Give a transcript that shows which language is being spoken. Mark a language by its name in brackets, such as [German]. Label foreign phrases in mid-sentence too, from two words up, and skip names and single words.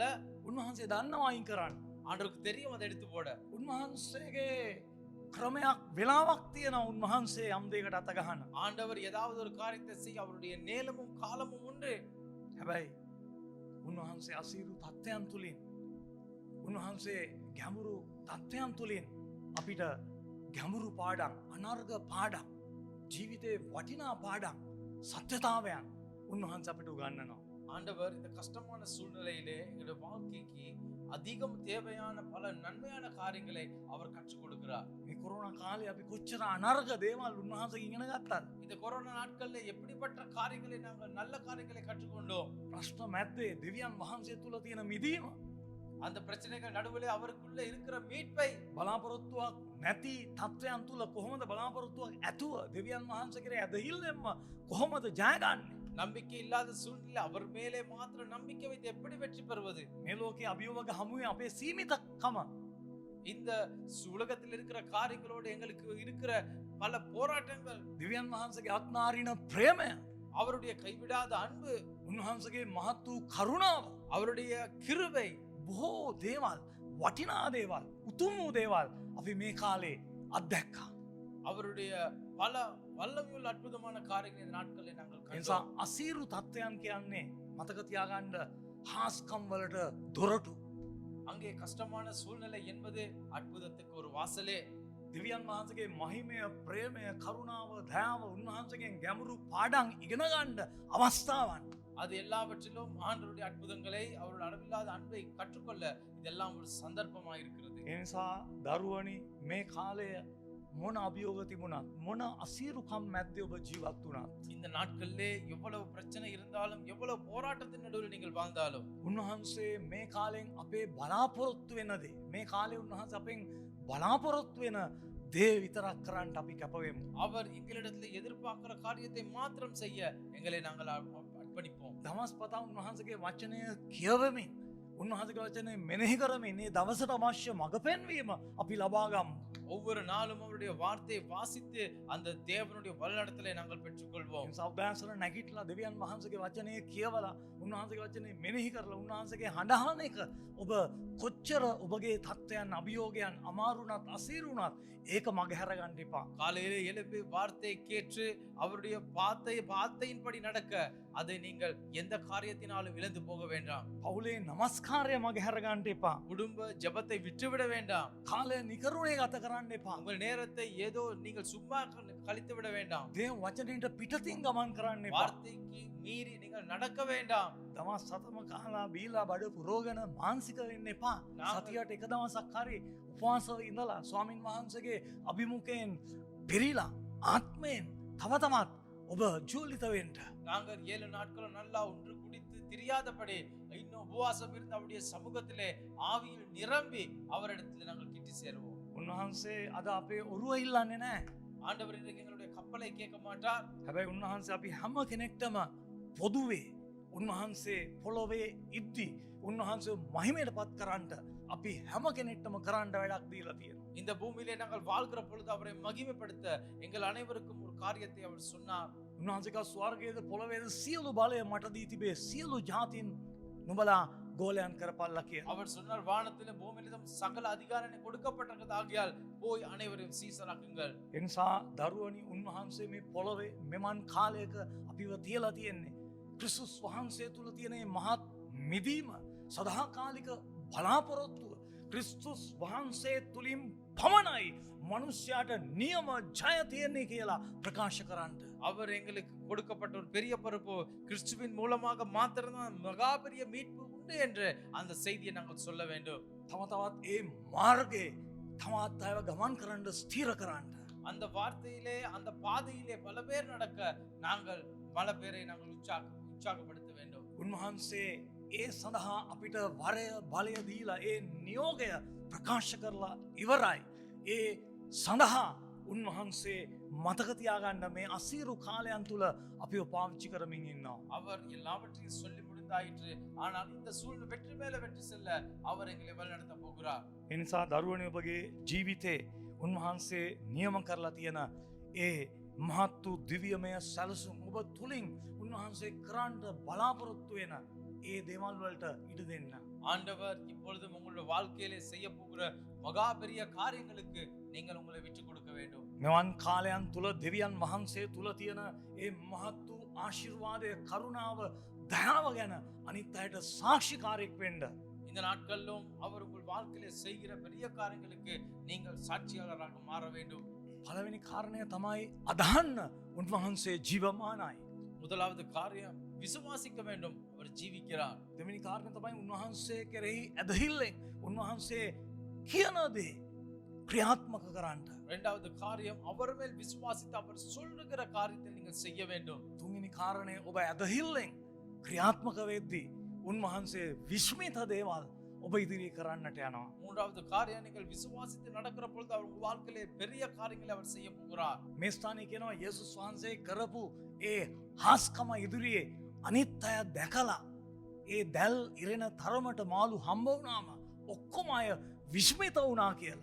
[Sinhala] උන්වහන්සේ දන්නවා අයින් කරන්න. [Tamil] ஆண்டவருக்கு தெரியும் அதை எடுத்து போட. [Sinhala] උන්වහන්සේගේ ක්‍රමයක් වෙලාවක් තියෙනවා උන්වහන්සේ යම් දෙයකට අත ගහන්න. [Tamil] ஆண்டவர் ஏதாவது ஒரு காரியத்தை செய்ய அவருடைய நேரமும் காலமும் உண்டு. [Sinhala] හැබැයි උන්වහන්සේ අසීරු තත්ත්වයන් තුළින් උන්වහන්සේ ගැඹුරු තත්ත්වයන් තුළින් අපිට ගැඹුරු පාඩම් අනර්ග පාඩම් ජීවිතේ වටිනා පාඩම් සත්‍යතාවයන් උන්වහන්සේ අපිට උගන්වනවා. [Tamil] ஆண்டவர் இந்த கஷ்டமான சூழ்நிலையிலே எங்களுடைய வாழ்க்கைக்கு அதிகம் தேவையான பல நன்மையான காரியங்களை அவர் கற்றுக் கொடுக்கிறார். [Sinhala] මේ කොරෝනා කාලේ අපි කොච්චර අනර්ග දේවල් උන්වහන්සේ ඉගෙන ගත්තාද? [Tamil] இந்த கொரோனா நாட்கள்ல எப்படிப்பட்ட காரியங்களை நாங்கள் நல்ல காரியங்களை கற்றுக்கொண்டோம். [Sinhala] ප්‍රශ්න මැද්දේ දෙවියන් වහන්සේ තුල තියෙන මිදීම [Tamil] அந்த பிரச்சனைகள் நடுவிலே அவருக்குள்ள இருக்கிற மீட்பை [Sinhala] බලාපොරොත්තුවක් නැති තත්ත්වයන් තුල කොහොමද බලාපොරොත්තුවක් ඇතුව දෙවියන් වහන්සේ කෙරේ ඇදහිල්ලෙන්ම කොහොමද ජයගන්නේ? [Tamil] நம்பிக்கை இல்லாத சூழ்நிலை அவர் மேலே மாத்திரம் நம்பிக்கை வைத்து எப்படி வெற்றி பெறுவது? [Sinhala] මේ ලෝකයේ අභියෝග හමුවේ අපේ සීමිතකම [Tamil] இந்த உலகத்தில் இருக்கிற காரியங்களோடு எங்களுக்கு இருக்கிற பல போராட்டங்கள், [Sinhala] දෙවියන් වහන්සේගේ අත්නාරින ප්‍රේමය, [Tamil] அவருடைய கைவிடாத அன்பு, [Sinhala] උන්වහන්සේගේ මහත් වූ කරුණාව, [Tamil] அவருடைய கிருபை, [Sinhala] බොහෝ දේවල් වටිනා දේවල් උතුම් වූ දේවල් අපි මේ කාලේ අත්දැක්කා. [Tamil] அவருடைய பல வல்லமையுள்ள அற்புதமான காரியங்களை இந்த நாட்களில் நாங்கள் [Sinhala] ඒ නිසා [Tamil] கண்டோம். [Sinhala] අසීරු තත්ත්වයන් කියන්නේ මතක තියාගන්න හාස්කම් වලට දොරටු. [Tamil] அங்கே கஷ்டமான சூழ்நிலை என்பது அற்புதத்துக்கு ஒரு வாசலே. [Sinhala] දෙවියන් වහන්සේගේ මහිමය, ප්‍රේමය, කරුණාව, දයාව උන්වහන්සේගෙන් ගැඹුරු පාඩම් ඉගෙන ගන්න අවස්ථාවන්. [Tamil] அது எல்லாவற்றிலும் ஆண்டவருடைய அற்புதங்களை அவருடைய அளவில்லாத அன்பை கற்றுக்கொள்ள இதெல்லாம் ஒரு சந்தர்ப்பமாக இருக்கிறது. [Sinhala] ඒ නිසා දරුවනි මේ කාලය මොන අභියෝග තිබුණත් මොන අසීරුකම් මැද්දේ ඔබ ජීවත් වුණත් [Tamil] இந்த நாட்களிலே எவ்வளவு பிரச்சனை இருந்தாலும் எவ்வளவு போராட்டத்தின் நடுவில் நீங்கள் வாழ்ந்தாலும் [Sinhala] උන්වහන්සේ මේ කාලෙන් අපේ බලාපොරොත්තු වෙන දේ මේ කාලේ උන්වහන්සේ අපෙන් බලාපොරොත්තු වෙන දේ විතරක් කරන්න අපි කැපවෙමු. [Tamil] அவர் எங்களிடத்தில் எதிர்பார்க்கிற காரியத்தை மாத்திரம் செய்ய எங்களை நாங்கள் அர்ப்பணிப்போம். [Sinhala] දවස් පතා උන්වහන්සේගේ වචනය කියවමින් උන්වහන්සේගේ වචනය මෙනෙහි කරමින් මේ දවසට අවශ්‍ය මඟ පෙන්වීම අපි ලබා ගමු. [Tamil] ஒவ்வொரு நாளும் அவருடைய வார்த்தையை வாசித்து அந்த தேவனுடைய வழிநடத்தலை நாங்கள் பெற்றுக்கொள்வோம். [Sinhala] සෞදාසන නැගිටලා දෙවියන් වහන්සේගේ වචනය කියවලා උන්වහන්සේගේ වචනේ මෙනෙහි කරලා උන්වහන්සේගේ හඬහන එක ඔබ කොච්චර ඔබගේ තත්ත්වයන් අභියෝගයන් අමාරුණත් අසීරුණත් ඒක මගහැර ගන්න එපා. [Tamil] காலையிலே எழுப்பி வார்த்தையை கேட்டு அவருடைய வார்த்தையின்படி நடக்க அதை நீங்கள் எந்த காரியத்தினாலும் இழந்து போக வேண்டாம். [Sinhala] පවුලේ නමස්කාරය මගහැර ගන්න එපා. [Tamil] குடும்ப ஜெபத்தை விட்டுவிட வேண்டாம். [Sinhala] කාලය නිකරුණේ ගත කරන්න එපා. [Tamil] உங்கள் நேரத்தை ஏதோ நீங்கள் சும்மா கழித்து விட வேண்டாம். [Sinhala] දේව වචනයට පිටතින් ගමන් කරන්න එපා. [Tamil] வார்த்தைக்கு மீறி நீங்கள் நடக்க வேண்டாம். [Sinhala] දවස් 7ම කහලා බීලා බඩ පුරෝගෙන මානසික වෙන්න එපා. සතියට එක දවසක් හරි උපවාසව ඉඳලා ස්වාමින් වහන්සේගේ අභිමුඛයෙන් පිරීලා ආත්මයෙන් තව තවත් ඔබ ජීවිත වෙන්න. [Tamil] நாங்கள் 7 நாட்களும் நல்லா ஒன்று குடித்து திரியாதபடி இன்னும் உபவாசம் இருந்து அவருடைய சமூகத்திலே ஆவியில் நிரம்பி அவரிடத்தில் நாங்கள் கிட்டி சேருவோம். [Sinhala] උන්වහන්සේ අද අපේ ඔරුව ඉල්ලන්නේ නැහැ. [Tamil] ஆண்டவர் இன்றைக்கு எங்களுடைய கப்பலை கேட்க மாட்டார். [Sinhala] හැබැයි උන්වහන්සේ අපි හැම කෙනෙක්ටම පොදුවේ උන්වහන්සේ පොළොවේ ඉද්දි උන්වහන්සේ මහිමයට පත් කරන්නට අපි හැම කෙනෙක්ටම කරන්න වැඩක් දීලා තියෙනවා. [Tamil] இந்த பூமியிலே நாங்கள் வாழ்கிற பொழுது அவரை மகிமைப்படுத்த எங்கள் அனைவருக்கும் ஒரு காரியத்தை அவர் சொன்னார். [Sinhala] උන්වහන්සේ කව ස්වර්ගයේද පොළොවේද සියලු බලය මට දී තිබේ. සියලු ජාතීන් නුඹලා ගෝලයන් කරපල්ලා කියලා. [Tamil] அவர் சொன்னார், வானத்திலும் பூமியிலும் சகல அதிகாரம் கொடுக்கப்பட்டதாகியால் போய் அனைவரையும் சீசராக்குங்கள். [Sinhala] ඒ නිසා දරුවනි උන්වහන්සේ මේ පොළොවේ මෙමන් කාලයක අපිව තියලා තියෙන්නේ. ක්‍රිස්තුස් වහන්සේ තුල තියෙන මේ මහත් මිදීම සදාකාලික බලාපොරොත්තුව ක්‍රිස්තුස් වහන්සේ තුලින් පමණයි මනුෂ්‍යයාට නියම ජය තියෙන්නේ කියලා ප්‍රකාශ කරන්න. [Tamil] அவர் எங்களுக்கு கொடுக்கப்பட்ட ஒரு பெரிய பொறுப்பு கிறிஸ்துவின் மூலமாக மாத்திரம்தான் மகா பெரிய மீட்பு உண்டு என்று அந்த செய்தியை நாங்கள் சொல்ல வேண்டும். [Sinhala] තම තවත් ඒ මාර්ගයේ තවත් අයව ගමන් කරන්න ස්ථිර කරන්න. [Tamil] அந்த வார்த்தையிலே அந்த பாதையிலே பல பேர் நடக்க நாங்கள் பல பேரை நாங்கள் உற்சாகப்படுத்த வேண்டும். [Sinhala] උන්වහන්සේ ඒ සඳහා අපිට වරය බලය දීලා ඒ නියෝගය ප්‍රකාශ කරලා ඉවරයි. ඒ සඳහා උන්වහන්සේ මතක තියාගන්න මේ අසීරු කාලයන් තුල අපිව පාවිච්චි කරමින් ඉන්නවා. [Tamil] அவர் எல்லாவற்றையும் சொல்லி முடிந்தாயிற்று. ஆனால் இந்த சூழ்நிலை வெற்றி மேல வெற்றி செல்ல அவர் எங்களை வழிநடத்த போகிறார். [Sinhala] ඒ නිසා දරුවනේ ඔබගේ ජීවිතේ උන්වහන්සේ නියම කරලා තියෙන ඒ මහත් වූ දිව්‍යමය සැලසුම් ඔබ තුලින් උන්වහන්සේ කරන්න බලාපොරොත්තු වෙන ඒ දේවල් වලට ඉඩ දෙන්න. [Tamil] ஆண்டவர் இப்பொழுதும் உங்களுடைய வாழ்க்கையிலே செய்ய போகிற மகா பெரிய காரியங்களுக்கு நீங்கள் உங்களை விட்டு கொடுக்க வேண்டும். [Sinhala] මෙවන් කාලයන් තුල දෙවියන් වහන්සේ තුල තියෙන ඒ මහත් වූ ආශිර්වාදය කරුණාව දයාව ගැන අනිත් අයට සාක්ෂිකාරයෙක් වෙන්න. [Tamil] இந்த நாட்களிலும் அவர் உங்கள் வாழ்க்கையிலே செய்கிற பெரிய காரியங்களுக்கு நீங்கள் சாட்சியாளராக மாற வேண்டும். [Sinhala] පළවෙනි කාරණය තමයි අදහන්න උන්වහන්සේ ජීවමානයි. [Tamil] முதலாவது காரியம் விசுவாசிக்க வேண்டும், அவர் ஜீவிக்கிறார். [Sinhala] දෙවෙනි කාරණය තමයි උන්වහන්සේ කෙරෙහි ඇදහිල්ලෙන් උන්වහන්සේ කියන දේ ක්‍රියාත්මක කරන්න. [Tamil] இரண்டாவது காரியம் அவர் மேல் விசுவாசித்து அவர் சொல்லுகிற காரியத்தை நீங்கள் செய்ய வேண்டும். [Sinhala] තුන්වෙනි කාරණය ඔබ ඇදහිල්ලෙන් ක්‍රියාත්මක වෙද්දී උන්වහන්සේ විශ්මිත දේවල් ඔබ ඉදිරියේ කරන්නට යනවා. [Tamil] மூன்றாவது காரியம் நீங்கள் விசுவாசித்து நடக்கிற பொழுது அவர் உங்கள் வாழ்க்கையிலே பெரிய காரியங்களை அவர் செய்ய போகிறார். [Sinhala] මේ ස්ථානයේ කියනවා යේසුස් වහන්සේ කරපු ඒ හාස්කම ඉදිරියේ අනිත් අය දැකලා ඒ දැල් ඉරෙන තරමට මාළු හම්බ වුණාම ඔක්කොම අය විශ්මිත වුණා කියලා.